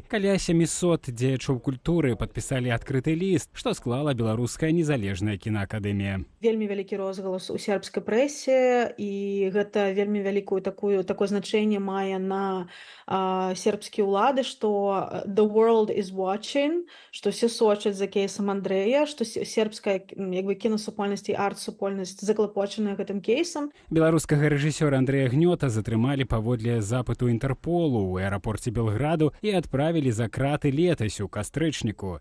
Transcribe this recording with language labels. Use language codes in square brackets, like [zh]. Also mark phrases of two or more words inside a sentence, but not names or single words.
[be] Каля 700 дзеячоў культуры падпісалі адкрыты ліст, што склала беларуская незалежная кінаакадэмія. Вельмі вялікі розгалас у сербскай прэсе, і гэта вельмі вялікую такое значэнне мае на сербскія ўлады, што [en] the world is watching, [be] што все сочаць за кейсам Андрэя, што сербская кінасупольнасць і арт-супольнасць заклапочаная гэтым кейсам. Беларускага рэжысёра Андрэя Гнёта затрымалі паводле запыту Інтэрполу ў аэрапорце Белграду і адправілі за краты летась у кастрычніку.